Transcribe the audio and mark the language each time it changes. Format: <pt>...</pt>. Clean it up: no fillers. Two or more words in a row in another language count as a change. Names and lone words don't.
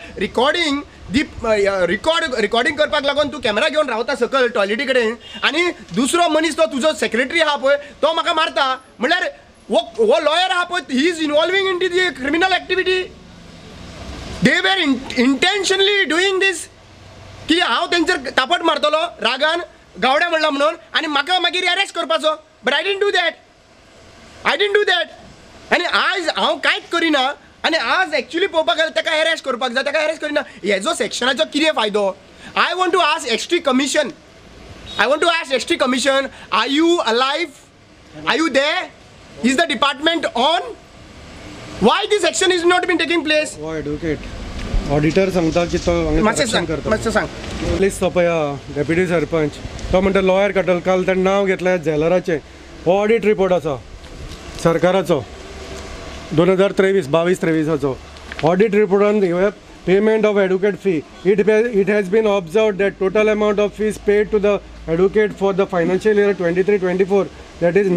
<kok>रिकॉर्डिंग करपाक लागून तूं कॅमेरा घेवन रावता सकयल टॉयलेटी कडेन आनी दुसरो मनीस तो तुजो सेक्रेटरी आहा पळय तो म्हाका मारता म्हणल्यार वो लॉयर आहा पळय</kok> <en>he is involving in the criminal activity they were intentionally doing this</en> <kok>की हांव तेंचेर तापट मारतलो रागान गावड्या म्हणला म्हणून आनी म्हाका मागीर अरेस्ट करपाचो</kok> <en>but I didn't do that</en> <kok>आनी आज हांव कांयच करिना आनी आज एक्चुअली पळोवपाक गेल्यार ताका अरेस्ट करपाक जाय ताका अरेस्ट करिना हेजो सेक्शनाचो कितें फायदो</kok> <en>I want to ask ST Commission are you alive are you there is the department on why this action is not been taking place advocate auditor</en> <kok>सांगता की तो मातशें सांग</kok> <en>प्लीज</en> <kok>तो पळय डेप्युटी सरपंच तो म्हणटा लॉयर काडटलो काल ताणें नांव घेतलें झेलराचें हो ऑडिट रिपोर्ट आसा सरकाराचो 2023-22 ऑडिट रिपोर्टान</kok> <en>payment of advocate fee it has been observed that total amount of fees paid to the advocate for the financial year 23-24 that is</en>